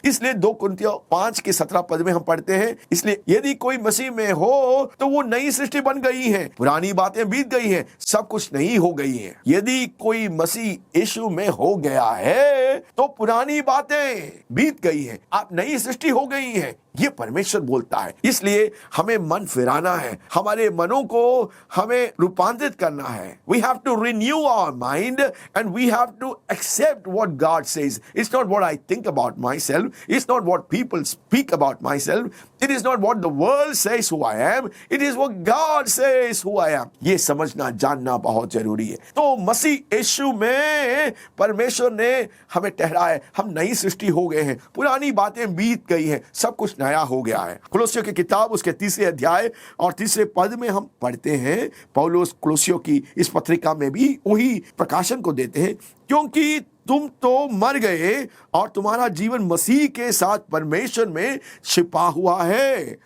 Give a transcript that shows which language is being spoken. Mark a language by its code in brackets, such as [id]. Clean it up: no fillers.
[hi] इसलिए 2 कुरिन्थियों 5:17 में हम पढ़ते हैं, इसलिए यदि कोई मसीह में हो तो वो नई सृष्टि बन गई है, पुरानी बातें बीत गई हैं, सब कुछ नई हो गई है। यदि कोई मसीह यीशु में हो गया है तो पुरानी बातें बीत गई हैं, आप नई सृष्टि हो गई हैं, ये परमेश्वर बोलता है। इसलिए हमें मन फिराना है, हमारे मनों को हमें रूपांतरित करना है। [en] We have to renew our mind and we have to accept what God says. It's not what I think about myself. It's not what people speak about myself. It is not what the world says who I am. It is what God says who I am. [hi] ये समझना, जानना बहुत जरूरी है। तो मसीह यीशु में परमेश्वर ने हमें ठहराया, हम नई सृष्टि हो गए हैं, पुरानी बातें बीत गई हैं, सब कुछ नया हो गया है। कुलोसियों की किताब उसके 3 अध्याय और 3 पद में हम पढ़ते हैं, पौलुस कुलोसियों की इस पत्रिका में भी वही प्रकाशन को देते हैं, क्योंकि तुम तो मर गए और तुम्हारा जीवन मसीह के साथ परमेश्वर में छिपा हुआ है।